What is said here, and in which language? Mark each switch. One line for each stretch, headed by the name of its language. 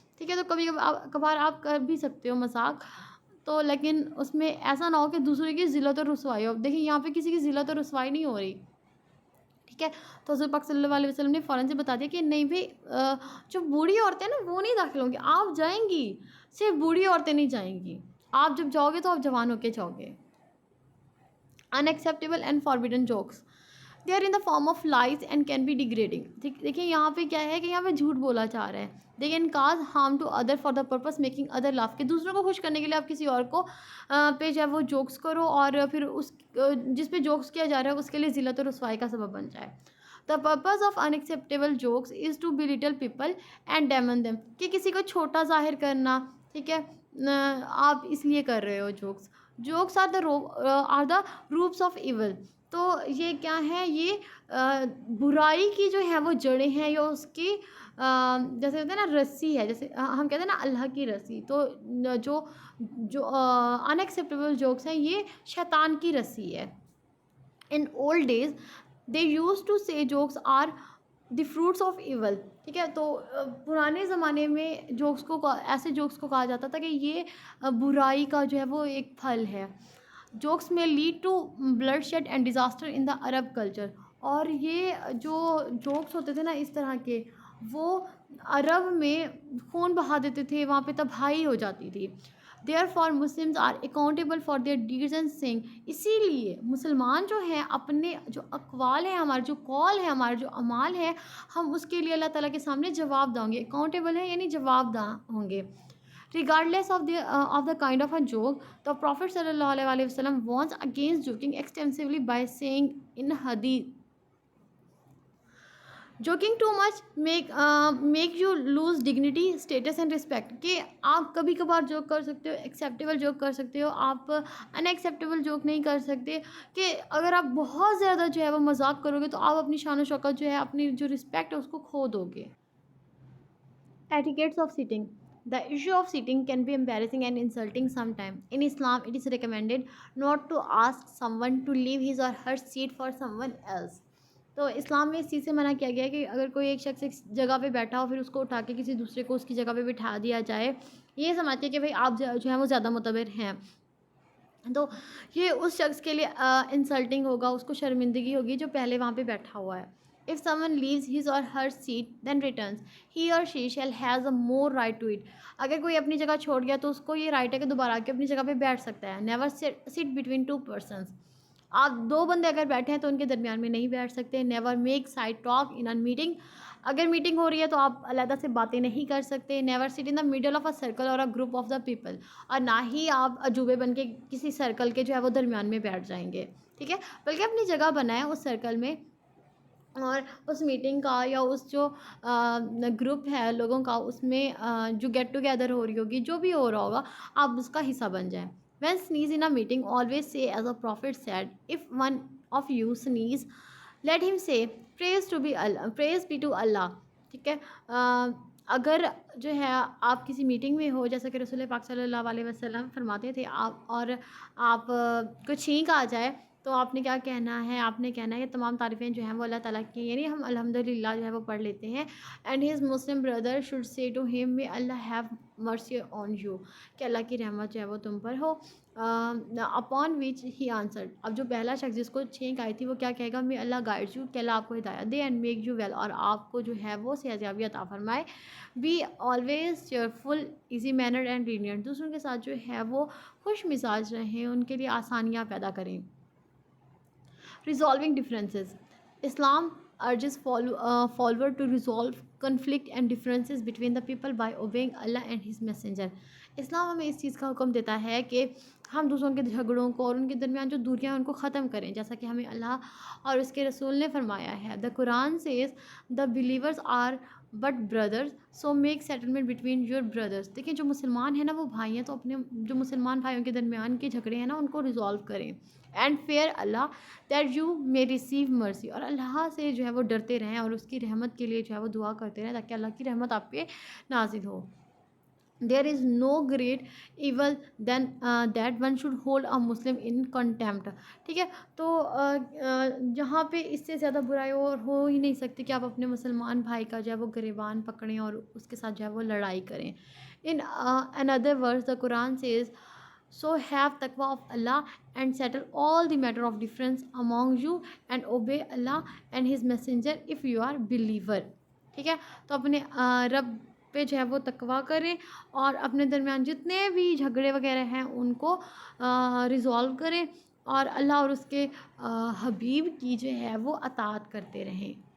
Urdu: ٹھیک ہے, تو کبھی کبھار آپ کر بھی سکتے ہو مذاق, تو لیکن اس میں ایسا نہ ہو کہ دوسرے کی ذلت و رسوائی ہو. دیکھیں یہاں پہ کسی کی ذلت و رسوائی نہیں ہو رہی. ٹھیک ہے, تو حضور پاک صلی اللہ علیہ وسلم نے فوراً سے بتا دیا کہ نہیں بھائی جو بوڑھی عورتیں نا وہ نہیں داخل ہوں گی, آپ جائیں گی, صرف بوڑھی عورتیں نہیں جائیں گی. آپ جب جاؤ گے تو آپ جوان ہو کے جاؤ گے.
English: unacceptable and forbidden jokes, they are in the form of lies and can be degrading.
Urdu: دیکھیں یہاں پہ کیا ہے کہ یہاں پہ جھوٹ بولا جا رہا ہے.
English: they can cause harm to other for the purpose making other laugh,
Urdu: کہ دوسروں کو خوش کرنے کے لیے آپ کسی اور کو پہ جو ہے وہ جوکس کرو اور پھر اس جس پہ جوکس کیا جا رہا ہے اس کے لیے ذلت و رسوائی کا سبب بن جائے.
English: the purpose of unacceptable jokes is to belittle people and demean them,
Urdu: کہ کسی کو چھوٹا ظاہر کرنا. ٹھیک ہے, آپ اس لیے کر رہے ہو jokes
English: are the roots of evil.
Urdu: تو یہ کیا ہے, یہ برائی کی جو ہے وہ جڑیں ہیں, یا اس کی جیسے کہتے ہیں نا رسی ہے, جیسے ہم کہتے ہیں نا اللہ کی رسی. تو جو unacceptable جوکس ہیں یہ شیطان کی رسی ہے.
English: in old days they used to say jokes are the fruits of evil.
Urdu: ٹھیک ہے, تو پرانے زمانے میں ایسے جوکس کو کہا جاتا تھا کہ یہ برائی کا جو ہے وہ ایک پھل ہے.
English: Jokes میں lead to bloodshed and disaster in the Arab culture.
Urdu: اور یہ جو جوکس ہوتے تھے نا اس طرح کے, وہ عرب میں خون بہا دیتے تھے, وہاں پہ تباہی ہو جاتی تھی.
English: Therefore Muslims are accountable for their deeds and saying.
Urdu: اسی لیے مسلمان جو ہیں اپنے جو اقوال ہیں, ہمارے جو قول ہے, ہمارے جو اعمال ہے, ہم اس کے لیے اللہ تعالیٰ کے سامنے جواب دیں گے. اکاؤنٹیبل ہے یعنی جواب دہ ہوں گے.
English: regardless of the kind of a joke, the Prophet صلی اللہ علیہ وسلم warns against joking extensively by saying in hadith, joking too much make you lose dignity, status and respect.
Urdu: کہ آپ کبھی کبھار جوک کر سکتے ہو, ایکسیپٹیبل جوک کر سکتے ہو, آپ ان ایکسیپٹیبل جوک نہیں کر سکتے. کہ اگر آپ بہت زیادہ جو ہے وہ مذاق کرو گے تو آپ اپنی شان و شوکت جو ہے, اپنی جو رسپیکٹ ہے اس کو کھو دو گے.
English: etiquettes of sitting. The issue of sitting can be embarrassing and insulting sometimes. In Islam, it is recommended not to ask someone to leave his or her seat for someone else.
Urdu: تو اسلام میں اس چیز سے منع کیا گیا ہے کہ اگر کوئی ایک شخص ایک جگہ پہ بیٹھا ہو پھر اس کو اٹھا کے کسی دوسرے کو اس کی جگہ پہ بٹھا دیا جائے, یہ سمجھتے کہ بھائی آپ جو ہے وہ زیادہ معتبر ہیں. تو یہ اس شخص کے لیے انسلٹنگ ہوگا, اس کو شرمندگی ہوگی جو پہلے وہاں پہ بیٹھا ہوا ہے.
English: If someone leaves his or her seat then returns, he or she shall has a more right to it.
Urdu: اگر کوئی اپنی جگہ چھوڑ گیا تو اس کو یہ رائٹ ہے کہ دوبارہ آ کے اپنی جگہ پہ بیٹھ سکتا ہے.
English: Never sit between two persons.
Urdu: آپ دو بندے اگر بیٹھے ہیں تو ان کے درمیان میں نہیں بیٹھ سکتے.
English: Never make side talk in a meeting.
Urdu: اگر میٹنگ ہو رہی ہے تو آپ علیحدہ سے باتیں نہیں کر سکتے.
English: Never sit in the middle of a circle or a group of the people.
Urdu: اور نہ ہی آپ عجوبے بن کے کسی سرکل کے جو ہے وہ درمیان میں بیٹھ جائیں گے. ٹھیک ہے, بلکہ اپنی جگہ بنائیں اس سرکل میں اور اس میٹنگ کا یا اس جو گروپ ہے لوگوں کا، اس میں جو گیٹ ٹوگیدر ہو رہی ہوگی، جو بھی ہو رہا ہوگا، آپ اس کا حصہ بن جائیں.
English: When sneeze in a meeting, always say as a prophet said, if one of you sneeze, let him say praise be to Allah.
Urdu: ٹھیک ہے. اگر جو ہے آپ کسی میٹنگ میں ہو، جیسا کہ رسول پاک صلی اللہ علیہ وسلم فرماتے تھے، آپ کو چھینک آ جائے تو آپ نے کیا کہنا ہے؟ آپ نے کہنا ہے کہ تمام تعریفیں جو ہیں وہ اللہ تعالیٰ کی، یعنی ہم الحمدللہ جو ہے وہ پڑھ لیتے ہیں.
English: and his Muslim brother should say to him may اللہ have mercy on you,
Urdu: کہ اللہ کی رحمت جو ہے وہ تم پر ہو.
English: upon which he answered,
Urdu: اب جو پہلا شخص جس کو چھینک آئی تھی وہ کیا کہے گا؟
English: may اللہ guide you,
Urdu: کہ اللہ آپ کو ہدایت دے،
English: and make you well,
Urdu: اور آپ کو جو ہے وہ صحت یابی عطا فرمائے.
English: be always cheerful easy manner and lenient,
Urdu: دوسروں کے ساتھ جو ہے وہ خوش مزاج رہیں، ان کے لیے آسانیاں پیدا کریں.
English: Resolving differences. Islam urges follower to resolve conflict and differences between the people by obeying Allah and His Messenger.
Urdu: اسلام ہمیں اس چیز کا حکم دیتا ہے کہ ہم دوسروں کے جھگڑوں کو اور ان کے درمیان جو دوریاں ان کو ختم کریں، جیسا کہ ہمیں اللہ اور اس کے رسول نے فرمایا ہے.
English: The Quran says the believers are but brothers, so make settlement between your brothers.
Urdu: دیکھیں جو مسلمان ہیں نا وہ بھائی ہیں، تو اپنے جو مسلمان بھائیوں کے درمیان کے جھگڑے ہیں نا ان کو ریزالو کریں.
English: and fear اللہ that you may receive mercy,
Urdu: اور اللہ سے جو ہے وہ ڈرتے رہیں اور اس کی رحمت کے لیے جو ہے وہ دعا کرتے رہیں تاکہ اللہ کی رحمت آپ پہ نازل ہو.
English: There is no great evil than that one should hold a Muslim in contempt.
Urdu: ٹھیک ہے. تو جہاں پہ اس سے زیادہ برائی اور ہو ہی نہیں سکتی کہ آپ اپنے مسلمان بھائی کا جو ہے وہ گریبان پکڑیں اور اس کے ساتھ جو ہے وہ لڑائی کریں.
English: In another verse the Quran says, so have taqwa of Allah and settle all the matter of difference among you and obey Allah and His messenger if you are believer.
Urdu: ٹھیک ہے. تو اپنے رب پہ جو ہے وہ تقویٰ کریں اور اپنے درمیان جتنے بھی جھگڑے وغیرہ ہیں ان کو ریزالو کریں اور اللہ اور اس کے حبیب کی جو ہے وہ اطاعت کرتے رہیں.